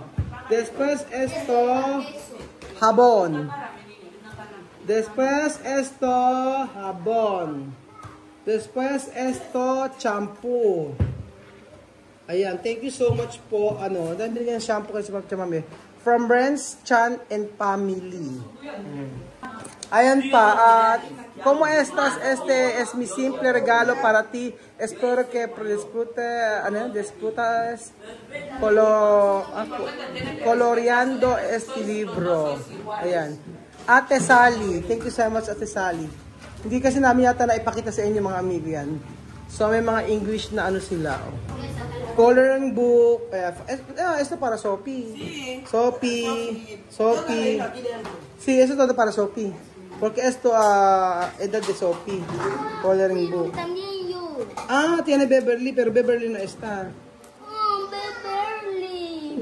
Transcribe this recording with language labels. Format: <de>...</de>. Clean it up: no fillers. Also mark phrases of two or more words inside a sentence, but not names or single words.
<es>Después esto. Jabón. Después esto. Jabón. Después esto. Shampoo.</es> <tl>Ayan.</tl> <en>Thank you so much po.</en> <tl>Dahil binigyan ng shampoo kasi Mami.</tl> <en>From Renz, Chan, and family.</en> <tl>Ayan pa.</tl> <es>¿Cómo estás? Este es mi simple regalo para ti. Espero que disfrutes coloreando este libro.</es> <tl>Ayan. Ate Sally.</tl> <en>Thank you so much,</en> <tl>Ate Sally. Hindi kasi namin yata naipakita sa inyo mga amigo yan. So may mga English na sila.</tl> <en>Coloring book.</en> <es>Esto para Sophie. Sophie. Sí, eso todo para Sophie. Porque esto edad de Sophie.</es> <en>Coloring book.</en> <es>También yo. Tiene Beverly, pero Beverly no está. Beverly.</es>